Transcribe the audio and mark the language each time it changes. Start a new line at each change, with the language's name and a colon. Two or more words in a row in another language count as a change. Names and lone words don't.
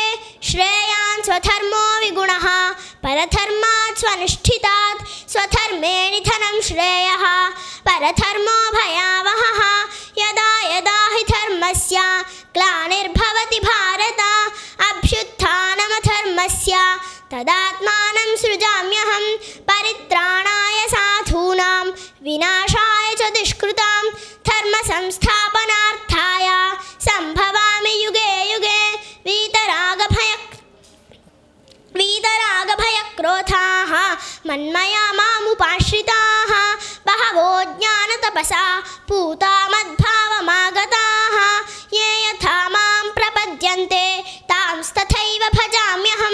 Sanskrit: శ్రేయాన్ స్వధర్మో విగుణః పరధర్మాత్ స్వనుష్ఠితాత్. స్వధర్మే నిధనం శ్రేయః పరధర్మో భయావహః. యదా యదా హి ధర్మస్య గ్లానిర్భవతి భారత అభ్యుత్థానమధర్మస్య తదాత్మానం సృజామ్యహం. పరిత్రాణాయ సాధూనాం వినాశాయ చ దుష్కృతాం ధర్మ సంస్థాపనార్థాయ సంభవామి యుగే యుగే. వీతరాగభయక్రోధాః మన్మయా మాముపాశ్రితాః బహవో జ్ఞానతపసా పూతా మద్భావమాగతాః. ఏ యథా మాం ప్రపద్యంతే తాంస్తథైవ భజామ్యహం.